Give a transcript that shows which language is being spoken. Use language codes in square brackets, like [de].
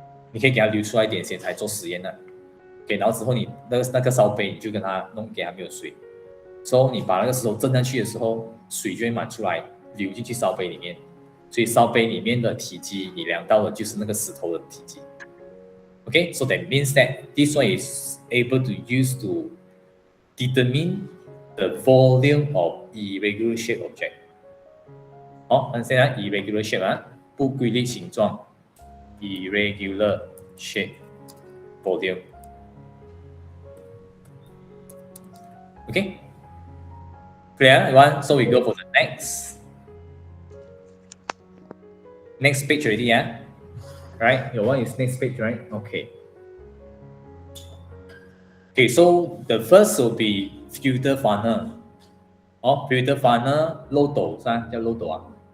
[zh] 你可以给它流出来一点先才做实验的。OK， 然后之后你那个烧杯你就跟它弄给它没有水，之后你把那个石头震下去的时候，水就会满出来流进去烧杯里面。所以烧杯里面的体积你量到的就是那个石头的体积。 [en] Okay, so that means that this one is able to use to determine the volume of irregular shape object. [zh] 好，现在 [en] irregular shape [zh] 不规律形状 [en] ，irregular shape volume. Okay, clear everyone? So we go for the next page already, right? Your one is next page, right? Okay. Okay, so the first will be filter funnel. [zh] Filter funnel 漏斗是吧？叫漏斗啊。